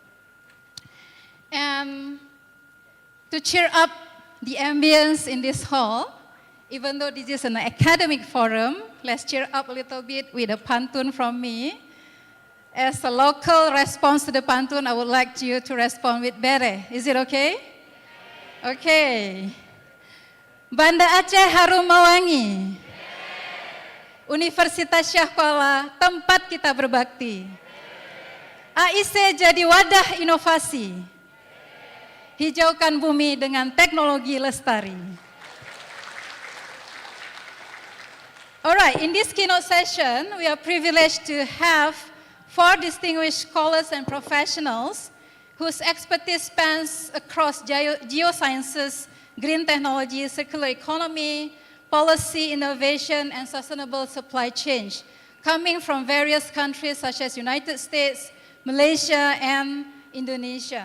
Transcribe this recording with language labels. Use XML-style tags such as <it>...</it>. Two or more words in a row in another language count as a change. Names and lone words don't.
<en>And to cheer up the ambience in this hall, even though this is an academic forum, let's cheer up a little bit with a pantun from me. As a local response to the pantun, I would like you to respond with bere. Is it okay? Okay.</en> <id>Banda Aceh harum mewangi. Universitas Syakwala, tempat kita berbakti. AIC jadi wadah inovasi. Hijaukan bumi dengan teknologi lestari.</id> <en>Alright, in this keynote session, we are privileged to have 4 distinguished scholars and professionals whose expertise spans across geosciences, green technology, circular economy, policy, innovation, and sustainable supply chain, coming from various countries such as United States, Malaysia, and Indonesia.</en>